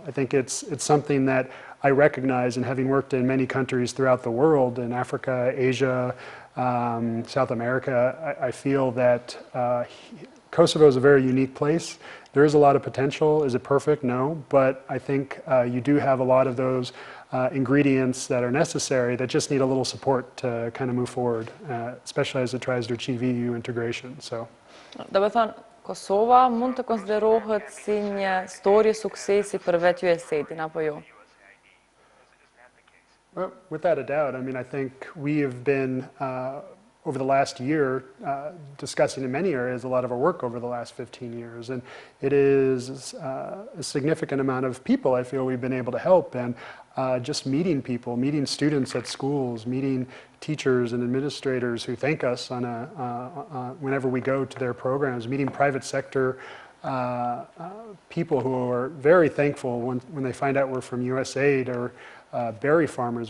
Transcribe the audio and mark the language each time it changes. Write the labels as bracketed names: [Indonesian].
[English] I think it's something that I recognize, and having worked in many countries throughout the world, in Africa, Asia, South America, I feel that Kosovo is a very unique place. There is a lot of potential. Is it perfect? No. But I think you do have a lot of those ingredients that are necessary that just need a little support to kind of move forward, especially as it tries to achieve EU integration. So. [Albanian] Do të thonë, Kosova mund të konsiderohet si një histori suksesi për vetë USAID-in, apo jo? [English] Well, without a doubt. I mean, I think we have been over the last year, discussing in many areas a lot of our work over the last 15 years. And it is a significant amount of people I feel we've been able to help. And just meeting people, meeting students at schools, meeting teachers and administrators who thank us whenever we go to their programs, meeting private sector people who are very thankful when they find out we're from USAID, or berry farmers.